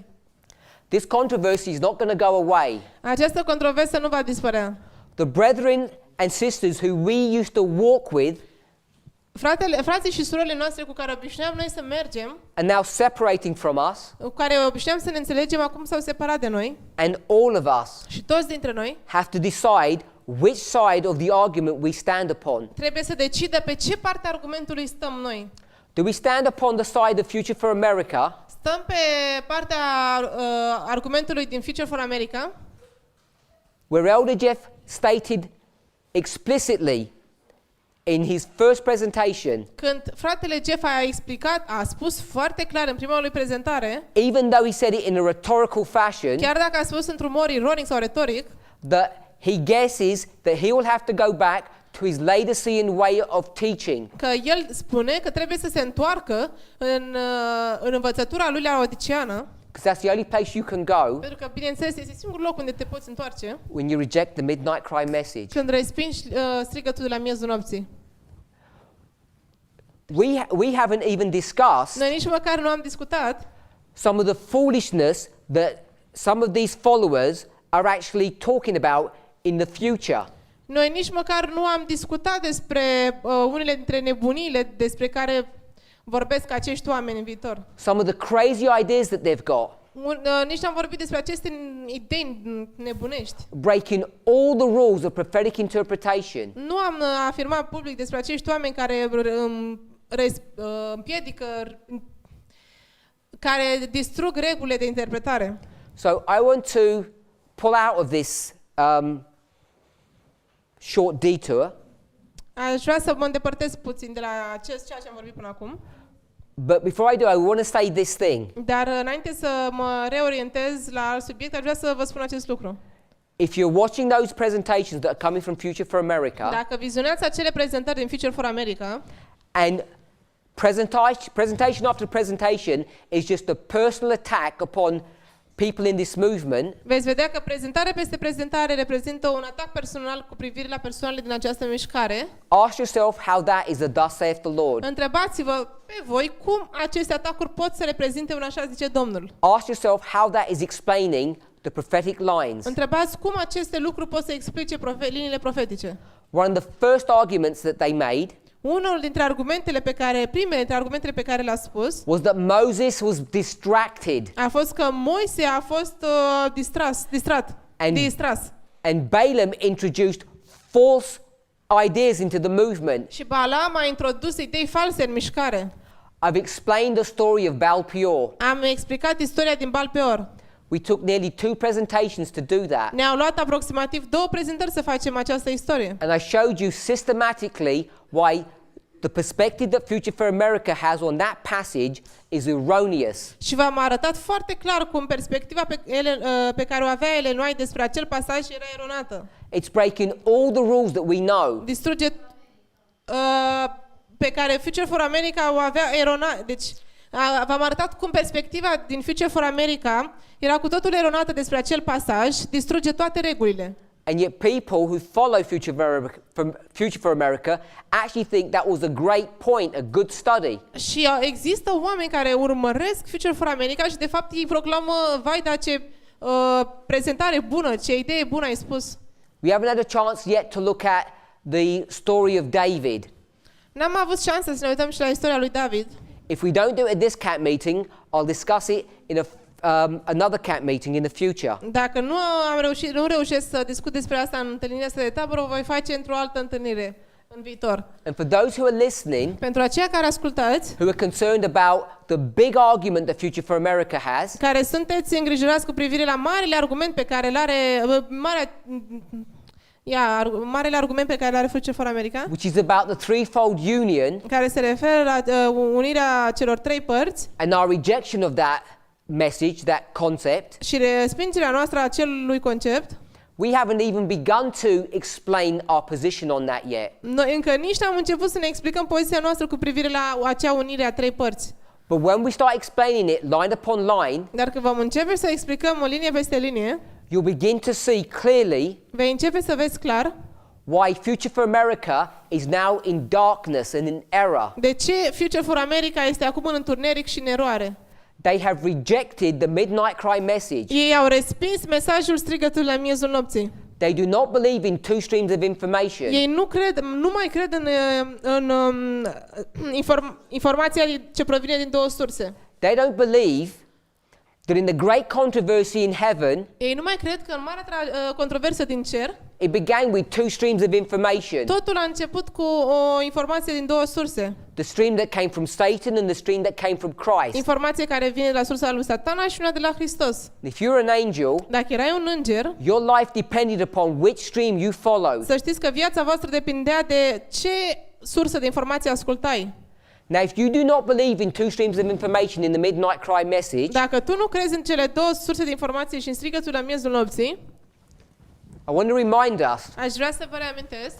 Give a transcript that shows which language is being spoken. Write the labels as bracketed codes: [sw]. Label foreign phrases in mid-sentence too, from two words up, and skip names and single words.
[en] This controversy is not going to go away. [ro] Această controversă nu va dispărea. [en] The brethren and sisters who we used to walk with [ro] Frații și surorile noastre cu care obișnuiam noi să mergem, [en] are now separating from us, [ro] cu care obișnuiam să ne înțelegem, acum s-au separat de noi [en] and all of us [ro] și toți dintre noi [en] have to decide which side of the argument we stand upon. [ro] trebuie să decidă pe ce parte a argumentului stăm noi. [en] Do we stand upon the side of Future for America, [ro] Stăm pe partea argumentului din Future for America, [en] where Elder Jeff stated explicitly in his first presentation, [ro] când fratele Jeff a spus foarte clar în prima lui prezentare, [en] even though he said it in a rhetorical fashion, [ro] chiar dacă a spus într-un mod ironic sau retoric, [en] that he guesses that he will have to go back to his Laodicean way of teaching. [ro] că el spune că trebuie să se întoarcă în învățătura lui laodiceană, [en] Because that's the only place you can go [ro] pentru că, bineînțeles, este singurul loc unde te poți întoarce [en] when you reject the midnight cry message. [ro] când respingi strigătul de la miezul nopții. [en] We haven't even discussed [ro] Noi nici măcar nu am discutat [en] some of the foolishness that some of these followers are actually talking about in the future. [ro] Noi nici măcar nu am discutat despre unele dintre nebuniile despre care vorbesc acești oameni în viitor. [en] Some of the crazy ideas that they've got, [ro] Nici n-am vorbit despre aceste idei nebunești. [en] breaking all the rules of prophetic interpretation. [ro] Nu am afirmat public despre acești oameni care împiedică, care distrug regulile de interpretare. [en] So I want to pull out of this short detour, [ro] Aș vrea să mă îndepărtez puțin de la ceea ce am vorbit până acum. [en] but before I do, I want to say this thing. [ro] Dar înainte să mă reorientez la alt subiect, aș vrea să vă spun acest lucru. [en] If you're watching those presentations that are coming from Future for America, [ro] Dacă vizionați acele prezentări din Future for America [en] and presentation after presentation is just a personal attack upon people in this movement, [ro] veți vedea că prezentare peste prezentare reprezintă un atac personal cu privire la persoanele din această mișcare. [en] ask yourself how that is a thus saith the Lord. [ro] Întrebați-vă pe voi cum aceste atacuri pot să reprezinte un așa zice Domnul. [en] Ask yourself how that is explaining the prophetic lines. [ro] Întrebați cum aceste lucruri pot să explice liniile profetice. [en] One of the first arguments that they made [ro] Primele dintre argumentele pe care le-a spus [en] was that Moses was distracted [ro] a fost că Moise a fost distras. [en] and Balaam introduced false ideas into the movement. [ro] Și Balaam a introdus idei false în mișcare. [en] I've explained the story of Baal Peor. [ro] Am explicat istoria din Baal Peor. [en] We took nearly 2 presentations to do that. [ro] Ne-au luat aproximativ 2 prezentări să facem această istorie. [en] And I showed you systematically why the perspective that Future for America has on that passage is erroneous. [ro] Și v-am arătat foarte clar cum perspectiva pe care o avea Ellen White despre acel pasaj era eronată. [en] It's breaking all the rules that we know. [ro] Distruge pe care Future for America o avea eronată. Deci v-am arătat cum perspectiva din Future for America era cu totul eronată despre acel pasaj, distruge toate regulile. [en] And yet people who follow Future for America actually think that was a great point, a good study. [ro] Și există oameni care urmăresc Future for America și de fapt ei proclamă, vai, da, ce prezentare bună, ce idee bună ai spus. [en] We haven't had a chance yet to look at the story of David. [ro] N-am avut șansa să ne uităm și la istoria lui David. [en] If we don't do it at this camp meeting, I'll discuss it in another camp meeting in the future. [ro] Dacă nu reușesc să discut despre asta în întâlnirea asta de tabără, o voi face într-o altă întâlnire în viitor. [en] And for those who are listening, [ro] Pentru aceia care ascultați, [en] who are concerned about the big argument that Future for America has, [ro] care sunteți îngrijorați cu privire la marele argument pe care îl are marele argument pe care îl are Future for America, [en] which is about the threefold union [ro] care se referă la unirea celor 3 părți [en] and our rejection of that message, that concept, [ro] și respingerea noastră a acelui concept, [en] we haven't even begun to explain our position on that yet. [ro] noi încă nici n-am început să ne explicăm poziția noastră cu privire la acea unire a 3 părți. [en] But when we start explaining it line upon line, [ro] Dar când vom începe să explicăm o linie peste linie, [en] you'll begin to see clearly [ro] vei începe să vezi clar [en] why Future for America is now in darkness and in error. [ro] de ce Future for America este acum în întuneric și în eroare. [en] They have rejected the midnight cry message. [ro] Ei au respins mesajul strigătului la miezul nopții. [en] They do not believe in 2 streams of information. [ro] Ei nu mai cred în informația ce provine din 2 surse. [en] They don't believe that in the great controversy in heaven, [ro] Ei nu mai cred că în marea controversă din cer, [en] it began with 2 streams of information. [ro] totul a început cu o informație din 2 surse. [en] The stream that came from Satan and the stream that came from Christ. [ro] Informație care vine de la sursa lui Satana și una de la Hristos. [en] If you're an angel, [ro] Dacă erai un înger, [en] your life depended upon which stream you followed. [ro] să știți că viața voastră depindea de ce sursă de informație ascultai. [en] Now, if you do not believe in 2 streams of information in the midnight cry message, [ro] Dacă tu nu crezi în cele 2 surse de informație și în strigătul la miezul nopții, [en] I want to remind us, [ro] aș vrea să vă reamintesc,